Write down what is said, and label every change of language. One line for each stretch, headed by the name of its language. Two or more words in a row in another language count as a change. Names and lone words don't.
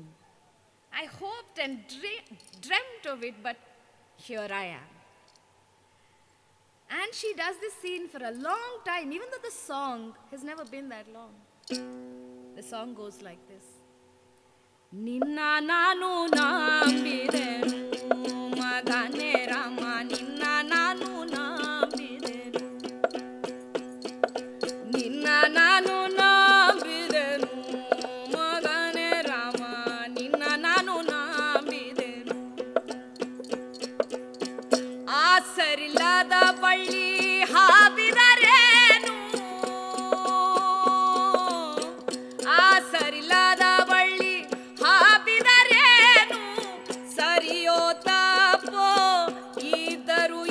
English: I hoped and dreamt of it, but here I am. And she does this scene for a long time, even though the song has never been that long. The song goes like this.
Kannada: ನಿನ್ನ ನಾನು ನಂಬಿದೆನು ಮಗನೆ ರಾಮ, ನಿನ್ನ ನಾನು ನಂಬಿದೆನು. ನಿನ್ನ ನಾನು ನಂಬಿದೆನು ಮಗನೆ ರಾಮ, ನಿನ್ನ ನಾನು ನಂಬಿದೆನು. ಆಸರಿಲ್ಲದ ಬಳ್ಳಿ ಹಬ್ಬಿದರೇನು. ಆಸರಿಲ್ಲದ ಬಳ್ಳಿ ಹಾಪಿದರೇನು ಸರಿಯೋ ತಪ್ಪೋ ಇದ್ದರು